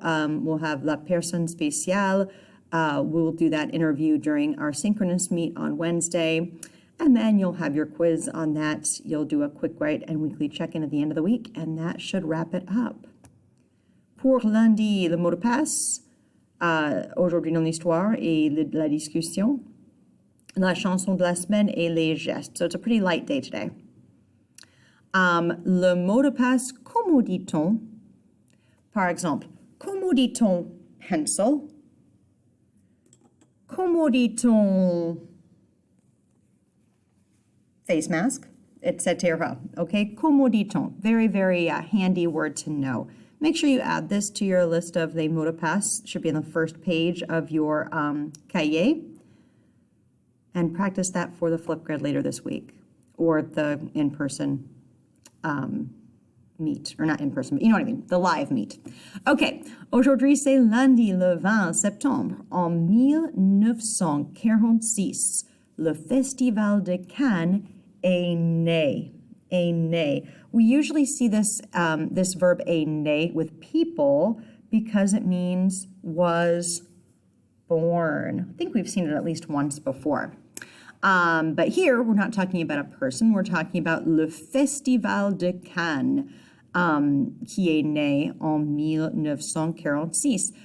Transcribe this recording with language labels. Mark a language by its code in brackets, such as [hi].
[en] We'll have [fr] la personne spéciale. [en] We'll do that interview during our synchronous meet on Wednesday. And then you'll have your quiz on that. You'll do a quick write and weekly check-in at the end of the week, and that should wrap it up. [fr] Pour lundi, le mot de passe. Aujourd'hui dans l'histoire et la discussion. La chanson de la semaine et les gestes. [en] So it's a pretty light day today. [fr] Le mot de passe, comment dit-on? Par exemple, comment dit-on pencil? Comment dit-on [en] face mask, [fr] etc. Okay, comment dit-on? [en] Very, very handy word to know. Make sure you add this to your list of the mot de passe. It should be on the first page of your cahier. And practice that for the flip grid later this week, or the in-person meet, or not in person, but you know what I mean, the live meet. [fr] Okay, aujourd'hui c'est lundi le 20 septembre. En 1946, le Festival de Cannes est né. Est né. [en] We usually see this this verb [fr] est né [en] with people because it means was born. I think we've seen it at least once before. But here, we're not talking about a person. We're talking about Le Festival de Cannes, [fr] qui est né en 1946.